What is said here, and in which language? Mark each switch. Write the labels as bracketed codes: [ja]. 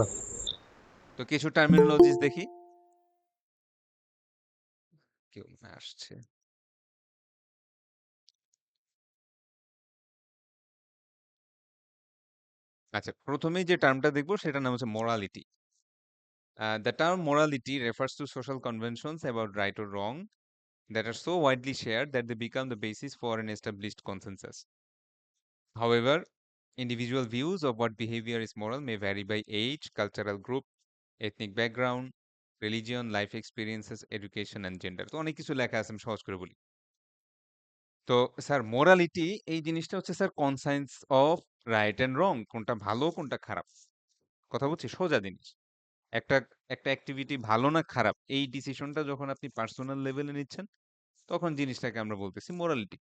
[bn] ওকে। তো কিছু টার্মিনোলজিস দেখি। কেউ মনে হয় আসছে। আচ্ছা, ১ম এই যে টার্মটা দেখব সেটার নাম হচ্ছে morality. [en] The term morality refers to social conventions about right or wrong that are so widely shared that they become the basis for an established consensus. However, individual views of what behavior is moral may vary by age, cultural group, ethnic background, religion, life experiences, education and gender. [bn] তো অনেক কিছু লেখা আছে আমি সহজ করে বলি। তো স্যার মোরালিটি এই জিনিসটা হচ্ছে sir [en] conscience of right and wrong [bn] কোনটা ভালো কোনটা খারাপ। কথা বলছি সোজা জিনিস। একটা একটা অ্যাক্টিভিটি ভালো না খারাপ এই ডিসিশনটা যখন আপনি পার্সোনাল লেভেলে নিচ্ছেন তখন জিনিসটাকে আমরা বলতেছি মোরালিটি।